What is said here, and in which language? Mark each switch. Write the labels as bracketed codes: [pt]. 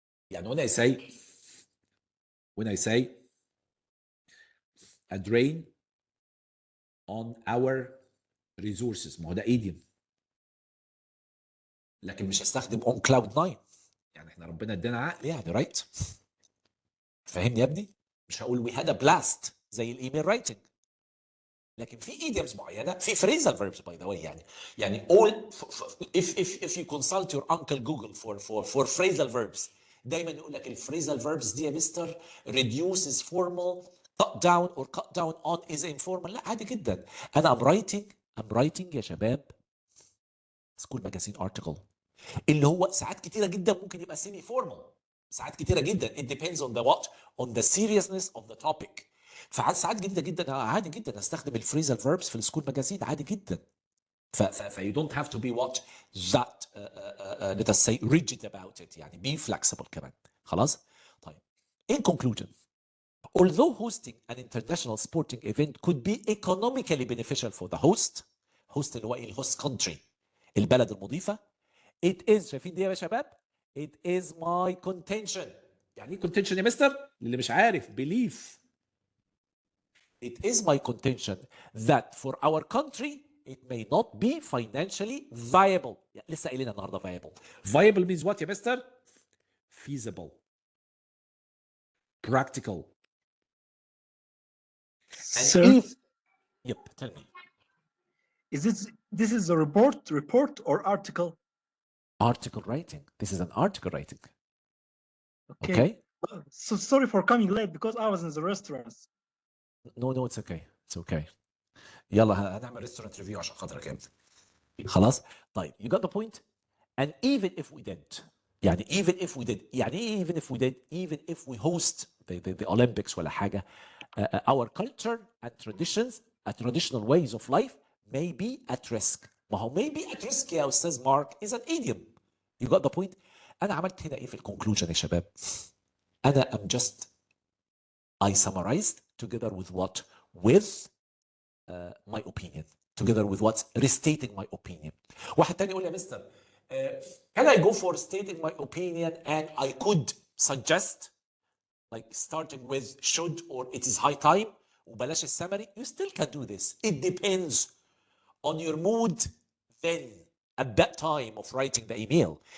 [ar] يعني [en] when I say a drain on our resources، [ar] ما هو ده [en] idiom، [ar] لكن مش هستخدم [en] on cloud 9. [ar] يعني احنا ربنا ادانا عقل يعني رايت، فاهمني يا ابني؟ مش هقول [en] we had a blast [ar] زي الايميل رايتنج، لكن في idioms معينه، في phrasal verbs [en] by the way. يعني all if you consult your uncle Google for phrasal verbs، [ar] دايما يقول لك الفريزال [en] verbs دي يا mister reduces formal cut down or cut down on is informal. [ar] لا عادي جدا. انا [en] I'm writing [ar] يا شباب سكول ماجازين ارتكل اللي هو ساعات كتيره جدا ممكن يبقى سيمي فورمال، ساعات كتيره جدا [en] it depends on the what on the seriousness of the topic. [ar] فساعات جدا عادي جدا استخدم الفريزال verbs في السكول ماجازين عادي جدا. [en] ف you don't have to be what that let us say rigid about it، [ar] يعني [en] be flexible كمان. خلاص طيب in conclusion although hosting an international sporting event could be economically beneficial for the host [ar] اللي هو الهوست [en] country [ar] البلد المضيفه، [en] it is [ar] شايفين دي يا شباب [en] it is my contention. [ar] يعني ايه contention يا مستر؟ اللي مش عارف belief. [en] It is my contention that for our country it may not be financially viable. [ar] يعني لسه قايلين النهارده viable. [en] Viable means what [ar] يا مستر؟ [en] Feasible, practical. And Sir, if yep, tell me. This is a report or article? Article writing. This is an article writing. Okay. So sorry for coming late because I was in the restaurant. No, it's okay. It's okay. [ar] يلا هنعمل ريستورانت ريفيو عشان خاطرك انت. خلاص؟ طيب [en] you got the point? And even if we did, يعني even if we did, [ar] يعني ايه [en] even if we did, even if we host the Olympics [ar] ولا حاجة, [en] our culture and traditions, traditional ways of life may be at risk. [ar] ما هو [en] may be at risk [ar] يا أستاذ [en] Mark is an idiom. You got the point? [ar] أنا عملت هنا إيه في الكونكلوجن يا شباب؟ أنا [en] am just I summarized together with what? With my opinion. Together with what? Restating my opinion. [ar] واحد تاني يقول يا مستر [en] can I go for stating my opinion and I could suggest like starting with should or it is high time [ar] وبلاش السمري. [en] You still can do this. It depends on your mood then at that time of writing the email.